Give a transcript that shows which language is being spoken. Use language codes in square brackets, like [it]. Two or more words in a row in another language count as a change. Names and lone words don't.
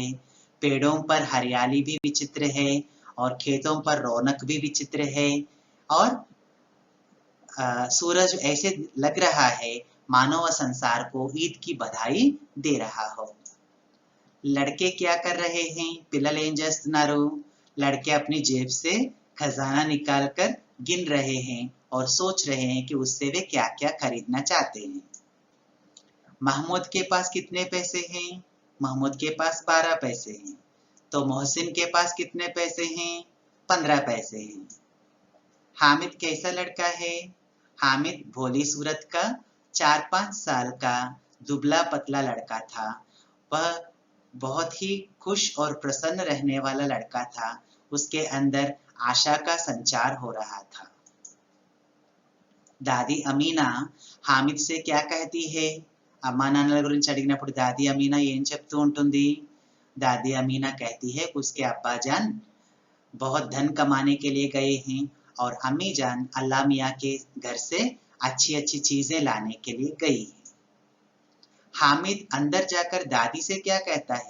[hi] पेड़ों पर हरियाली भी विचित्र है और खेतों पर रौनक भी विचित्र है और सूरज ऐसे लग रहा है मानो वह संसार को ईद की बधाई दे रहा हो. लड़के क्या कर रहे हैं? [te] पिల్లలు ఏం చేస్తున్నారు? [hi] लड़के अपनी जेब से खजाना निकालकर गिन रहे हैं और सोच रहे हैं कि उससे वे क्या क्या खरीदना चाहते हैं. महमूद के पास कितने पैसे हैं? महमूद के पास 12 पैसे हैं. तो मोहसिन के पास कितने पैसे हैं? 15 पैसे हैं. हामिद कैसा लड़का है? हामिद भोली सूरत का 4-5 साल का दुबला पतला लड़का था. वह बहुत ही खुश और प्रसन्न रहने वाला लड़का था. उसके अंदर आशा का संचार हो रहा था. दादी अमीना हामिद से क्या कहती है? [te] అమ్మా నాన్నల గురించి అడిగినప్పుడు దాदी अमीना ఏం చెప్తూ ఉంటుంది? [hi] दादी अमीना कहती है कि उसके अब्बा जान बहुत धन कमाने के लिए गए हैं और अम्मी जान अल्लाह मियाँ के घर से अच्छी अच्छी चीजें लाने के लिए गई है. हामिद अंदर जाकर दादी से क्या कहता है?